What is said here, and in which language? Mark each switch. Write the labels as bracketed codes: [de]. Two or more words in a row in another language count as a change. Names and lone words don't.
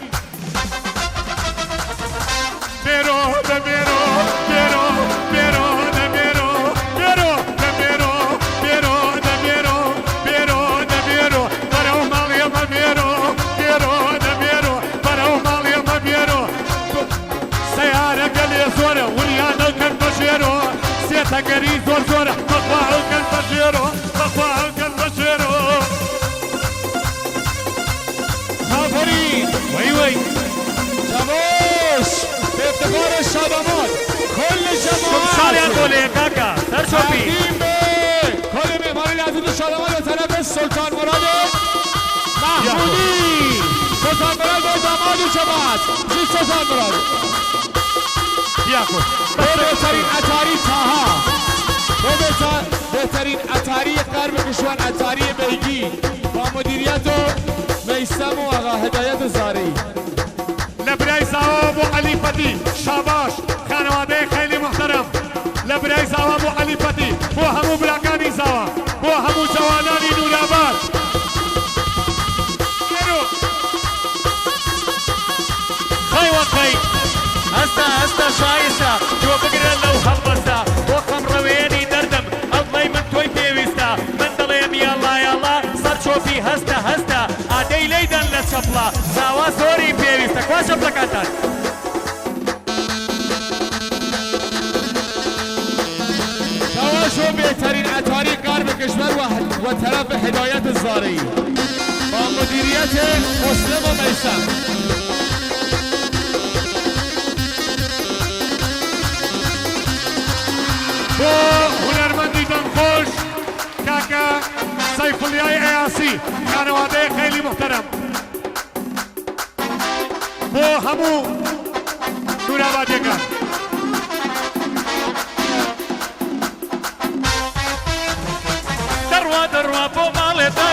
[ckb] بێرۆ دە بێرۆ بێرۆ بێرۆ دە بێرۆ بێرۆ دە بێرۆ بێرۆ دە بێرۆ بێرۆ دە بێرۆ بەرەو ماڵی ئەمە بێرۆ بێرۆ دە بێرۆ بەرەو ماڵی ئەمە بێرۆ سەیارەکە لێ زۆرە وریان ئەڵکەن بە ژێرۆ سێتەگەری زۆر زۆرە بەخوا ئەڵکەن بە ژێرۆ بەخوا ئەڵکەن بە ژێرۆ [fa] آفرین وەی وەی شاباش به افتخار شادمان کل جماعت [ckb] شمشاریان بۆلێ کاکە سەرچۆپی [fa] تقدیم به کل مهمانی عزیز شادمان به طرف سلطان مراد محمودی سلطان مراد به داماد جماعت چی سلطان مراد بیا کن به بهترین اتاری تاها به بهترین اتاری غرب کشور اتاری بیگی با مدیریت و میثم و آقا هدایت زاری [ckb] لبرای زاوا بو علی فتی شاباش [fa] خانواده خیلی محترم [ckb] لبرای زاوا بو علی فتی بو همو براکانی زاوا بو همو جوانانی نورآباد خی و خی هەستا شایستا تۆ بگرە لەو هەڵبەستا بۆ خەمڕەوێنی دەردەم ئەڵڵەی من تۆی پێویستە من دەڵێم یاڵا یاڵا سەرچۆپی هەستە ئادەی لەیدەن لە چەپڵە زاوا زۆری پێویستە کوا چەپڵەکانتان [fa] شو بهترین اتاری غرب کشور و طرف هدایت زاری با مدیریت مسلم و میثم [ckb] بۆ هونەرمەندی دەنگخۆش کاکە سەیفولیای ئەیاسی خانەوادەی [fa] خەیلی محتەرەم [ckb] بۆ هەموو نورآبادیەکان دەڕوا بۆ ماڵێ دای